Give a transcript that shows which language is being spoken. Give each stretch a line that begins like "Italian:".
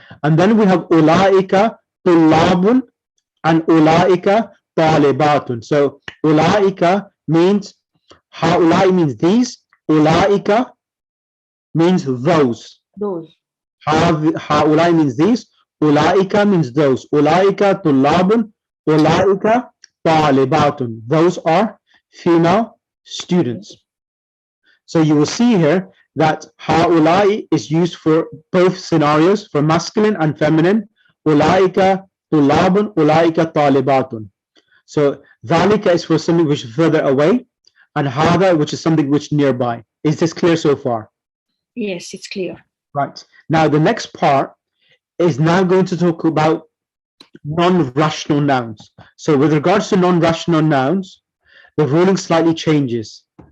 English: And then we have
Arabic: أولئك طلاب
English: and
Arabic: أولئك طالبات.
English: So أولئك means, هؤلاء means these, أولئك means those. Those. هؤلاء means these, أولئك means those.
Arabic: أولئك طلاب, أولئك طالبات.
English: Those are female students. So you will see here that هؤلاء is used for both scenarios, for masculine and feminine.
Arabic: أولئك طلاب, أولئك طالبات.
English: So ذلك is for something which is further away, and هذا which is something which nearby. Is this clear so far? Yes, it's clear. Right. Now the next part is now going to talk about non-rational nouns. So with regards to non-rational nouns, the ruling slightly changes.